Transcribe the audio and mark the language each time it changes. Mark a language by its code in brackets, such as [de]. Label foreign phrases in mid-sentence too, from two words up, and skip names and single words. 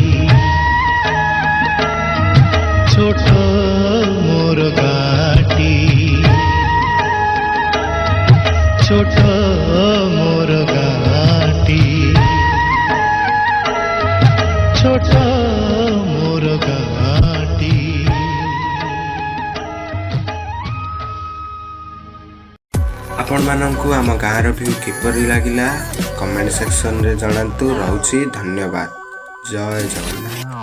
[or] ଛୋଟ ମୋର ଗାଁଟି ଛୋଟ ମୋର ଗାଁଟି ଛୋଟ ମୋର ଗାଁଟି ছোট মোর গাঁটি। ଆପଣମାନଙ୍କୁ ଆମ ଗାଁର ଭିଉ କିପରି ଲାଗିଲା [en] comment section [or] ଜଣାନ୍ତୁ। ରହୁଛି ଧନ୍ୟବାଦ। ଜୟ ଜଗନ୍ନାଥ।